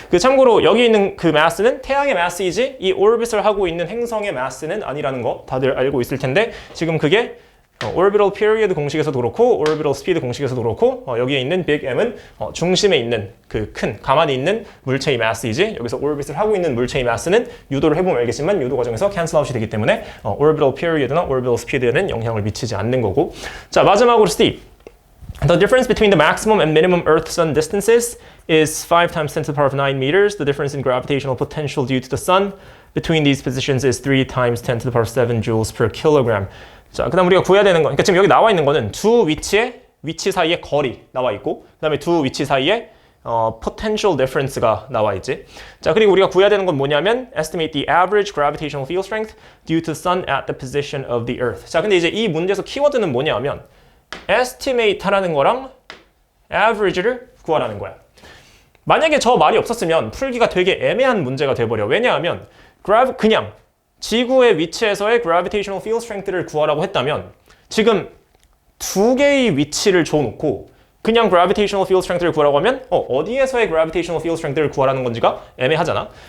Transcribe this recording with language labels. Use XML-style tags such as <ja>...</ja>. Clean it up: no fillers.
<ko>참고로 여기 있는 그 mass는 태양의 mass이지 이 orbit을 하고 있는 행성의 mass는 아니라는 거 다들 알고 있을 텐데, 지금 그게 orbital period 공식에서도 그렇고 orbital speed 공식에서도 그렇고 여기에 있는 big M은 중심에 있는 그 큰 가만히 있는 물체의 mass이지, 여기서 orbit을 하고 있는 물체의 mass는 유도를 해보면 알겠지만 유도 과정에서 cancel out이 되기 때문에 orbital period나 orbital speed에는 영향을 미치지 않는 거고. 자 마지막으로 Steve.</ko> <en>The difference between the maximum and minimum Earth-Sun distances is 5 times 10 to the power of 9 meters. The difference in gravitational potential due to the Sun between these positions is 3 times 10 to the power of 7 joules per kilogram.</en> <ko>자, 그 다음 우리가 구해야 되는 건, 그러니까 지금 여기 나와 있는 거는 두 위치 사이의 거리 나와 있고, 그 다음에 두 위치 사이에 potential difference가 나와 있지. 자, 그리고 우리가 구해야 되는 건 뭐냐면</ko> <en>estimate the average gravitational field strength due to the sun at the position of the earth.</en> <ko>자, 근데 이제 이 문제에서 키워드는 뭐냐면 estimate 하라는 거랑 average를 구하라는 거야. 만약에 저 말이 없었으면 풀기가 되게 애매한 문제가 돼버려. 왜냐하면 그냥 지구의 위치에서의 gravitational field strength를 구하라고 했다면 지금 두 개의 위치를 줘놓고 그냥 gravitational field strength를 구하라고 하면 어디에서의 gravitational field strength를 구하라는 건지가 애매하잖아.</ko>